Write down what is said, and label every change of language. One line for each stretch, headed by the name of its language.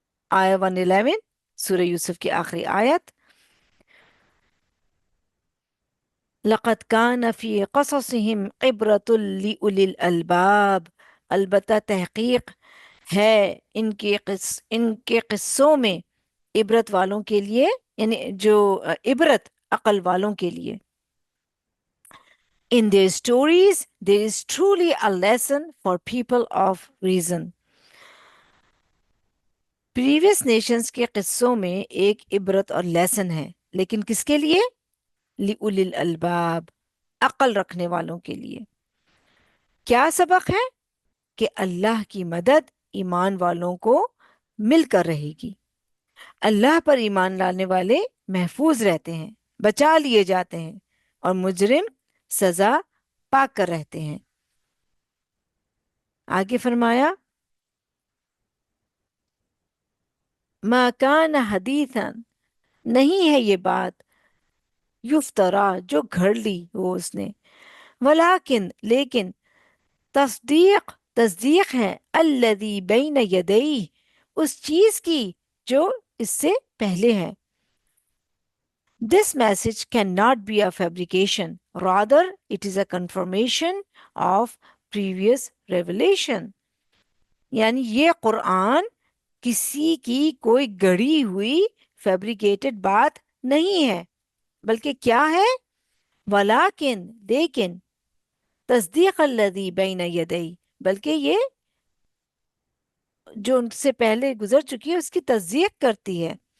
Urdu: آیہ 111 سورہ یوسف کی آخری آیت،
Arabic: لَقَدْ كَانَ فِي قَصَصِهِمْ عِبْرَةٌ لِأُولِي الْأَلْبَابِ،
Urdu: البتہ تحقیق ہے ان کے قصوں میں عبرت والوں کے لیے، یعنی جو عبرت عقل والوں کے لیے.
English: In their stories there is truly a lesson for people of reason.
Urdu: Previous nations کے قصوں میں ایک عبرت اور لیسن ہے، لیکن کس کے لیے؟
Arabic: لِأُولِي الْأَلْبَابِ،
Urdu: عقل رکھنے والوں کے لیے. کیا سبق ہے؟ کہ اللہ کی مدد ایمان والوں کو مل کر رہے گی. اللہ پر ایمان لانے والے محفوظ رہتے ہیں، بچا لیے جاتے ہیں، اور مجرم سزا پا کر رہتے ہیں. آگے فرمایا
Arabic: ما کان حدیثا،
Urdu: نہیں ہے یہ بات یفترا جو گھڑ لی وہ اس نے، ولیکن لیکن تصدیق ہے
Arabic: الذی بین یدیہ،
Urdu: اس چیز کی جو اس سے پہلے ہے.
English: This message cannot be a fabrication, rather it is a confirmation of previous revelation.
Urdu: یعنی یہ قرآن کسی کی کوئی گڑھی ہوئی فیبریکیٹڈ بات نہیں ہے، بلکہ کیا ہے؟ ولیکن لیکن
Arabic: تصدیق الذی بین یدیہ،
Urdu: بلکہ یہ جو ان سے پہلے گزر چکی ہے اس کی تصدیق کرتی ہے.